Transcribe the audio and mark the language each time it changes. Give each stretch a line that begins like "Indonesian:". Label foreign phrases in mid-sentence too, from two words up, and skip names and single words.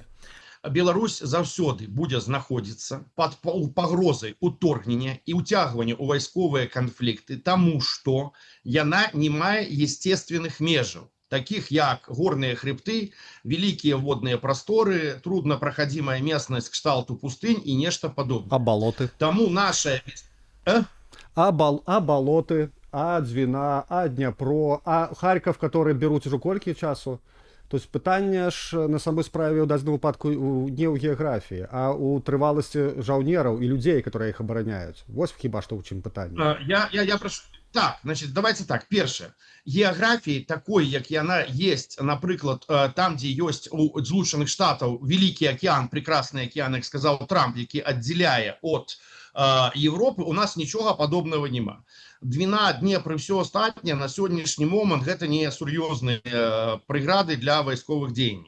Belarusian: Беларусь заўсёды будзе знаходзіцца пад пагрозай уторгнення і ўцягвання ў вайсковыя канфлікты, таму што яна не мае естественных межаў, таких як горныя хребты, вялікія водныя прасторы, труднапраходзімая местнасць кшталту пустынь і нешта падобнае. А балоты? Таму нашая... А балоты?
Russian: А Двина, а Днепро, а Харьков, которые берут уже
Belarusian: колькі часу.
Russian: То есть
Belarusian: пытанне ж на самой справе ў дадзеным выпадку не ў геаграфіі, а ў трываласці жаўнераў і людзей, которые іх абараняюць. Вось хіба што ў чым пытанне.
Russian: Я прошу... Так, значит, давайте так.
Belarusian: Першае. Геаграфіі такой, як яна есть, напрыклад, там, дзе ёсць у Злучаных Штатаў вялікі акіян, прекрасны акіян, як сказаў Трамп, які аддзяляе от Европы у нас нічога падобнага няма. Двіна, Днепр і все астатняе на сённяшні момант гэта не сур'ёзныя преграды для вайсковых дзеянняў.